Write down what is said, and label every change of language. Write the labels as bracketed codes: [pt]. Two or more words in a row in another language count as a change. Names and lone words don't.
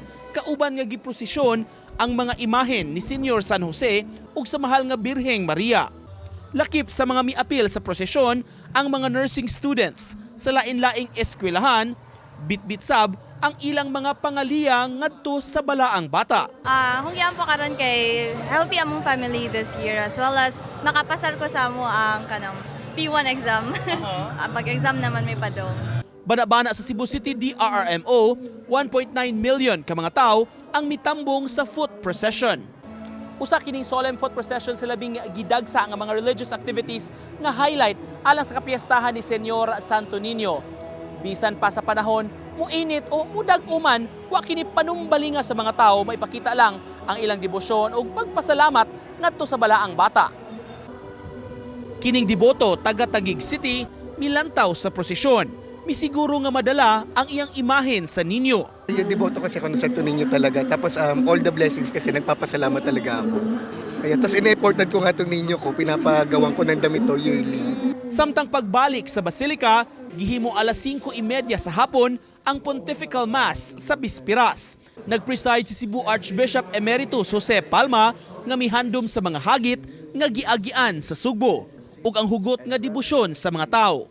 [ceb] Kauban nga giprosesyon ang mga imahen ni Senior San Jose ug sa mahal nga Birheng Maria. Lakip sa mga miapil sa prosesyon ang mga nursing students sa lain-laing eskwelahan, bit-bit sab ang ilang mga pangaliyang ngadto sa Balaang Bata. Hungyaan po karon kay [en] healthy among family this year as well as [ceb] makapasar ko sa mo ang kanang P1 exam. Pag-exam naman may padong. Bana-bana sa Cebu City DRRMO, 1.9 million ka mga tao ang mitambong sa [en] foot procession. [ceb] Usa kining [en] solemn foot procession [ceb] sa labing gidagsa nga mga [en] religious activities [ceb] nga highlight alang sa kapiyastahan ni Senyor Santo Niño. Bisan pa sa panahon, muinit o mudag-uman, wa kini panumbalinga sa mga tao maipakita lang ang ilang debosyon o pagpasalamat ngadto sa Balaang Bata. Kining deboto taga Taguig City milantaw sa prosesyon. Misiguro nga madala ang iyang imahen sa ninyo. [tl] Yung deboto kasi ako ng Santo Niño talaga. Tapos [en] all the blessings [tl] kasi nagpapasalamat talaga ako. Kaya tapos in-imported ko nga itong ninyo ko, pinapagawan ko ng damit to yearly. [ceb] Samtang pagbalik sa Basilika, gihimo alas 5:30 sa hapon ang Pontifical Mass sa Bispiras. Nag-preside si Cebu Archbishop Emeritus Jose Palma nga mihandom sa mga hagit nga giagian sa Sugbo ug ang hugot nga debosyon sa mga tawo.